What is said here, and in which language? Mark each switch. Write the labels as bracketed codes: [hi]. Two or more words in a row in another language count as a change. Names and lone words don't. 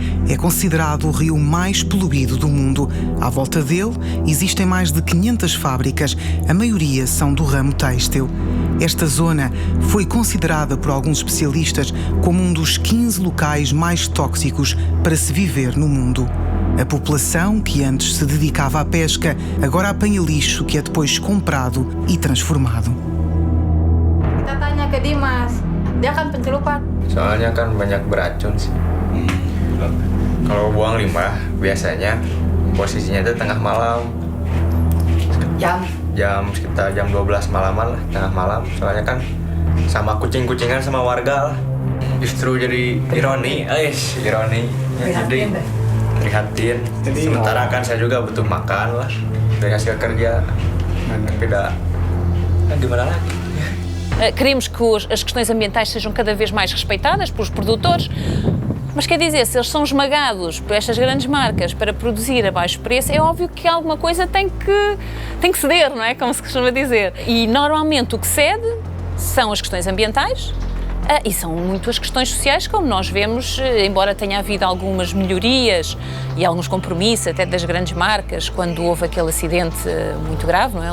[pt] É considerado o rio mais poluído do mundo. À volta dele existem mais de 500 fábricas, a maioria são do ramo têxtil. Esta zona foi considerada por alguns especialistas como um dos 15 locais mais tóxicos para se viver no mundo. A população, que antes se dedicava à pesca, agora apanha lixo que é depois comprado e transformado. [id] Kita tanya ke Dimas, dia kan pencelupan. Soalnya kan banyak beracun sih. Kalau buang limbah biasanya posisinya itu tengah malam. Sekitar jam 12 malaman lah, tengah malam. Soalnya kan sama kucing-kucingan sama warga lah. Justru jadi ironi. Jadi prihatin. Sementara kan saya juga butuh makan lah dari hasil kerja. Tapi gimana lagi? [pt] Queremos que as questões ambientais sejam cada vez mais respeitadas pelos produtores, mas quer dizer, se eles são esmagados por estas grandes marcas para produzir a baixo preço, é óbvio que alguma coisa tem que ceder, não é? Como se costuma dizer. E normalmente o que cede são as questões ambientais, e são muito as questões sociais, como nós vemos, embora tenha havido algumas melhorias e alguns compromissos até das grandes marcas, quando houve aquele acidente muito grave, não é?